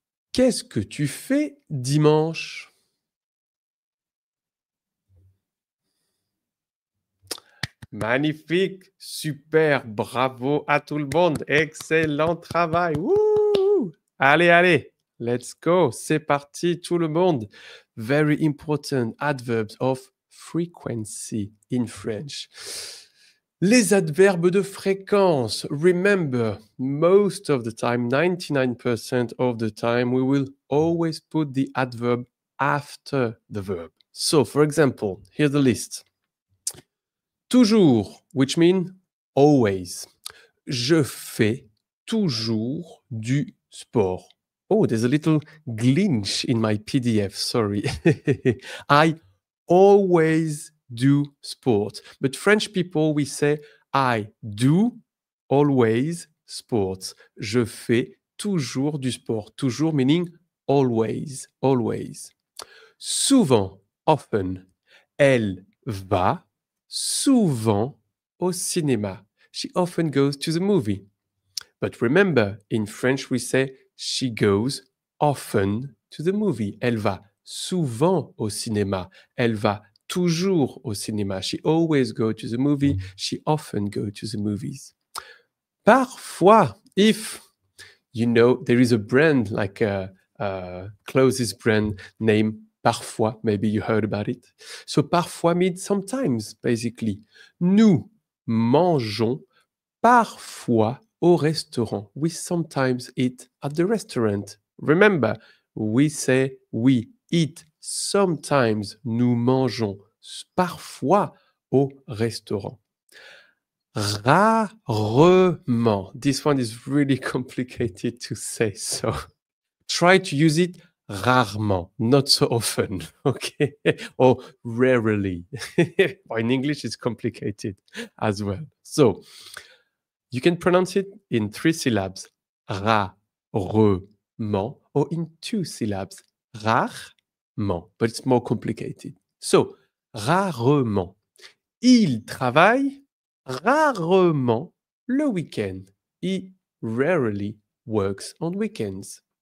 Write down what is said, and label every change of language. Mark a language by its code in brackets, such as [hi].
[fr] Qu'est-ce que tu fais dimanche? Magnifique, super, bravo à tout le monde, excellent travail. Wouh! Allez, allez, [en] let's go, [fr] c'est parti tout le monde. [en] Very important adverbs of frequency in French. [fr] Les adverbes de fréquence. [en] Remember, most of the time, 99% of the time, we will always put the adverb after the verb. So, for example, here's the list. Toujours, which means always. [fr] Je fais toujours du sport. [en] Oh, there's a little glitch in my PDF, sorry. I always do sport. But French people, we say I do always sports. [fr] Je fais toujours du sport. [en] Toujours meaning always, always. Souvent, often. [fr] Elle va souvent au cinéma. [en] She often goes to the movie. But remember, in French, we say she goes often to the movie. [fr] Elle va souvent au cinéma. Elle va toujours au cinéma. [en] She always goes to the movie. She often goes to the movies. Parfois, if you know there is a brand like a clothes brand named Parfois, maybe you heard about it. So parfois means sometimes, basically. [fr] Nous mangeons parfois au restaurant. [en] We sometimes eat at the restaurant. Remember, we say we eat sometimes. [fr] Nous mangeons parfois au restaurant. Rarement. [en] This one is really complicated to say, so try to use it rarement, not so often, okay? Or rarely. Or in English, it's complicated as well. So you can pronounce it in 3 syllables, rarement, or in 2 syllables, rarement, but it's more complicated. So, rarement. [fr] Il travaille rarement le week-end. [en] He rarely works on weekends.